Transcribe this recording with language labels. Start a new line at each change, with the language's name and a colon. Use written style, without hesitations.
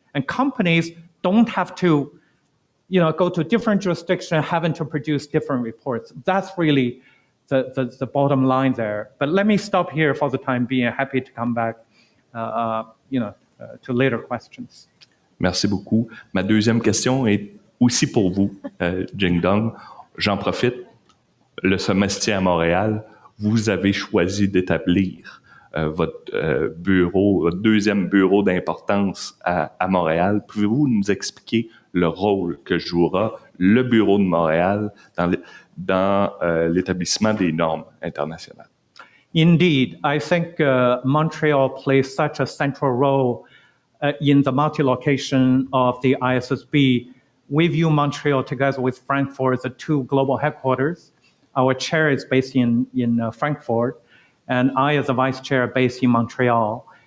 English: And companies don't have to go to different jurisdictions, having to produce different reports. That's really the bottom line there. But let me stop here for the time being. Happy to come back, to later questions.
French: Merci beaucoup. Ma deuxième question est aussi pour vous, Jingdong. J'en profite. Le Somestier à Montréal, vous avez choisi d'établir votre deuxième bureau d'importance à Montréal. Pouvez-vous nous expliquer le rôle que jouera le bureau de Montréal dans l'établissement des normes internationales?
English: Indeed, I think Montreal plays such a central role in the multi-location of the ISSB. We view Montreal together with Frankfurt as the two global headquarters. Our chair is based in Frankfurt, and I, as a vice chair, based in Montreal.